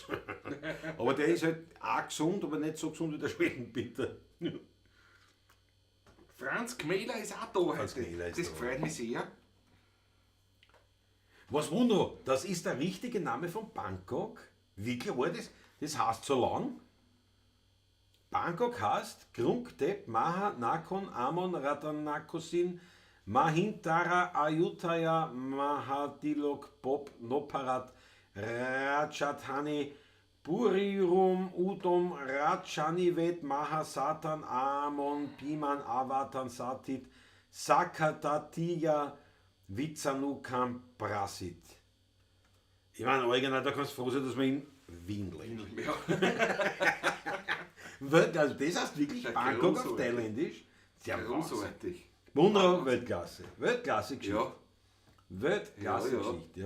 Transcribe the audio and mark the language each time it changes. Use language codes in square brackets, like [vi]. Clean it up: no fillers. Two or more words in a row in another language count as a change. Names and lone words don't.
[de] Aber der ist halt auch gesund, aber nicht so gesund wie der Schwedenbitter. Franz Gmähler ist auch da Franz heute. Gmähler ist Das da. freut mich sehr. Was wundert, das ist der richtige Name von Bangkok? Wirklich war das? Das heißt so lang? Bangkok heißt Krungtep, Maha, Nakon, Amon, Ratanakosin, Mahintara, Ayutthaya, Mahadilok, Bob, Noparat, Ratchathani, Purirum, Udom, Ratchanivet, Maha, Satan, Amon, Piman, Avatan, Satit, Sakatatiya, Vizanukam, Prasit. Ich meine, original, da kannst du froh sein, dass wir in Wien leben. Ja. Also das heißt wirklich Ja, Bangkok auf großartig. Thailändisch. Sehr Wahnsinn. Großartig. Wunderbar, Weltklasse. Weltklasse-Geschichte. Ja. Weltklasse-Geschichte, ja.